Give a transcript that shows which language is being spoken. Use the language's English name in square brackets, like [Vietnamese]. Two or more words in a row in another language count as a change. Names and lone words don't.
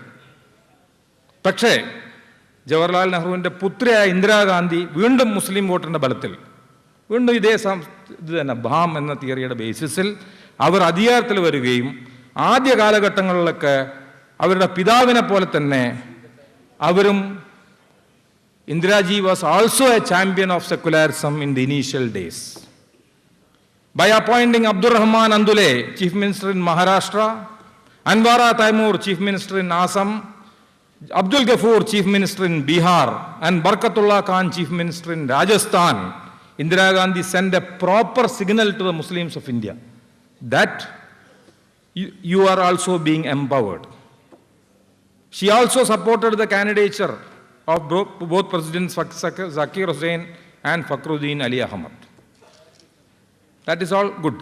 [Malayalam] പക്ഷേ ജവഹർലാൽ നെഹ്റുവിൻ്റെ പുത്രിയായ ഇന്ദിരാഗാന്ധി വീണ്ടും മുസ്ലിം വോട്ടിൻ്റെ ബലത്തിൽ വീണ്ടും ഇത് തന്നെ ഭാം എന്ന തിയറിയുടെ ബേസിസിൽ അവർ അധികാരത്തിൽ വരികയും ആദ്യ കാലഘട്ടങ്ങളിലൊക്കെ അവരുടെ പിതാവിനെ പോലെ തന്നെ അവരും [English] Indiraji was also a champion of secularism in the initial days. By appointing Abdur Rahman Andule, Chief Minister in Maharashtra, Anwara Taimur, Chief Minister in Assam, Abdul Ghaffur, Chief Minister in Bihar, and Barkatullah Khan, Chief Minister in Rajasthan, Indira Gandhi sent a proper signal to the Muslims of India that you are also being empowered. She also supported the candidature of both Presidents Zakir Hussain and Fakhruddin Ali Ahmad. That is all good.